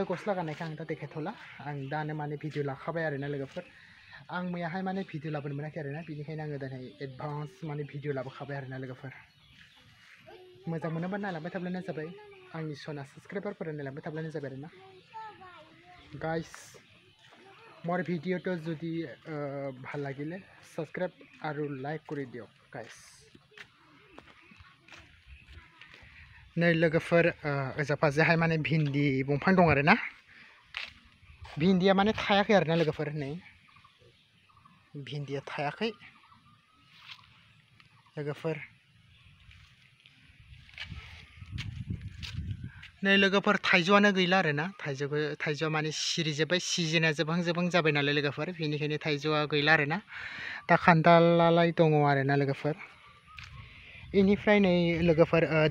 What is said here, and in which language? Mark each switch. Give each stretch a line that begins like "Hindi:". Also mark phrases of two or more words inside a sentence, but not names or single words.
Bodo: गस्ला गाननायखौ आं दा देखायथ'ला आं दानो माने भिडिअ लाखाबाय आरोना लोगोफोर आं मैयाहाय माने भिडिअ लाबोनो मोनाखै आरोना बेनिखायनो आङो दिनै एडभान्स माने भिडिअ लाबोखाबाय आरोना लोगोफोर मोजां मोनोबा नायलांबाय थाब्लानो जाबाय आंनि सना साबस्क्राइबारफोरा नायलांबाय थाब्लानो जाबाय आरोना गाइस मोर
Assamese: ভিডিওটো যদি ভাল লাগিলে সাবস্ক্রাইব আৰু লাইক কৰি দিয়ক গাইস
Bodo: नै लोगोफोर ओजाफाजोहाय माने भिन्दि दंफां दं आरोना भिन्दिया माने थायाखै आरोना लोगोफोर नै भिन्दिया थायाखै लोगोफोर नै लोगोफोर थाइजौआनो गैला आरोना थाइजौआ माने सिरिजोब्बाय सिजोना जोबहां जाबाय नालाय लोगोफोर बेनिखायनो थाइजौआ गैला आरोना दा खान्थालालाय दङ आरोना लोगोफोर इनिफ्राय नै लोगोफोर